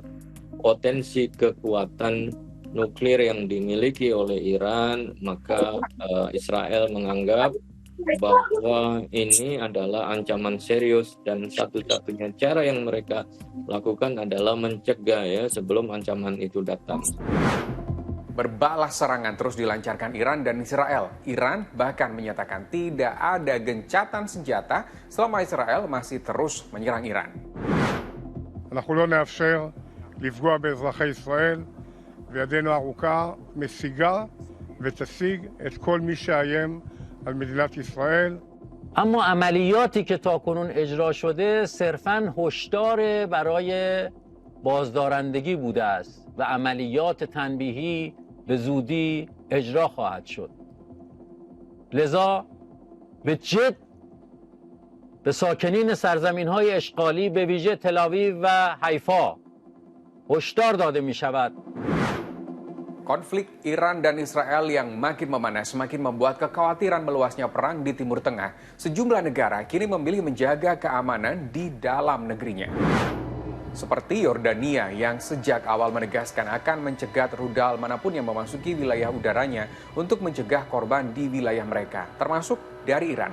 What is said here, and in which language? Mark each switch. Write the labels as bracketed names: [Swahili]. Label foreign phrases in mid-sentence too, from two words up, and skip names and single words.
[Indonesian] Potensi kekuatan nuklir yang dimiliki oleh Iran, maka Israel menganggap bahwa ini adalah ancaman serius dan satu-satunya cara yang mereka lakukan adalah mencegah ya sebelum ancaman itu datang. Berbalas serangan terus dilancarkan Iran dan Israel. Iran bahkan menyatakan tidak ada gencatan senjata selama Israel masih terus menyerang Iran. [Hebrew] אנחנו לא נאפשר לפגוע באזרחי ישראל, וידנו הארוכה משיגה ותשיג את כל מי שאיים על מדינת ישראל. [Persian] اما عملیاتی که تاکنون اجرا شده صرفاً هشدار برای بازدارندگی بوده است و عملیات تنبیهی به زودی اجرا خواهد شد. لذا به جد به ساکنین سرزمین‌های اشغالی به ویژه تل‌آویو و حیفا هشدار داده می‌شود. [Indonesian] Konflik Iran dan Israel yang makin memanas semakin membuat kekhawatiran meluasnya perang di Timur Tengah. Sejumlah negara kini memilih menjaga keamanan di dalam negerinya. Seperti Yordania yang sejak awal menegaskan akan mencegat rudal manapun yang memasuki wilayah udaranya untuk mencegah korban di wilayah mereka, termasuk dari Iran.